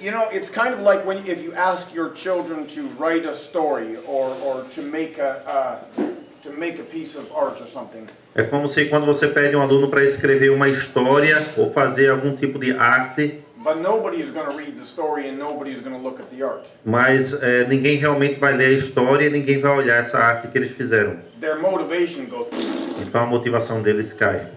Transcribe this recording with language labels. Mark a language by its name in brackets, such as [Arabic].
[English] You know, it's kind of like if you ask your children to write a story or to make a piece of art or something. [Portuguese] É como se quando você pede um aluno para escrever uma história ou fazer algum tipo de arte, [English] But nobody is going to read the story and nobody is going to look at the art. [Portuguese] mas ninguém realmente vai ler a história e ninguém vai olhar essa arte que eles fizeram. [English] Their motivation goes. [Portuguese] Então a motivação deles cai.